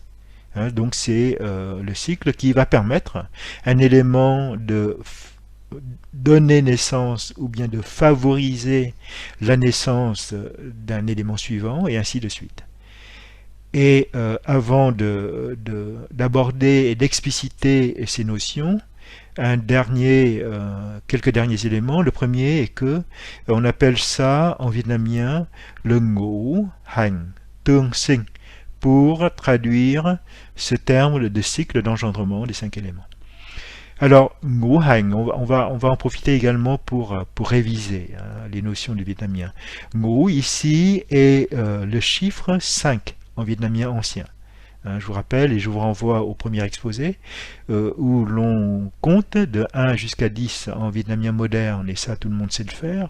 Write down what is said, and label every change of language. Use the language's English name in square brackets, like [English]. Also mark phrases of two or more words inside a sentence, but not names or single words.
[French] Donc c'est le cycle qui va permettre un élément de donner naissance ou bien de favoriser la naissance d'un élément suivant et ainsi de suite. Et avant d'aborder et d'expliciter ces notions, quelques derniers éléments. Le premier est que on appelle ça en vietnamien le [Vietnamese] ngũ hành tương sinh [French] pour traduire ce terme de cycle d'engendrement des 5 éléments. Alors, [Vietnamese] ngũ hành, [French] on va en profiter également pour réviser les notions du vietnamien. Ngũ ici est le chiffre 5 en vietnamien ancien. Je vous rappelle et je vous renvoie au premier exposé où l'on compte de 1 jusqu'à 10 en vietnamien moderne, et ça tout le monde sait le faire.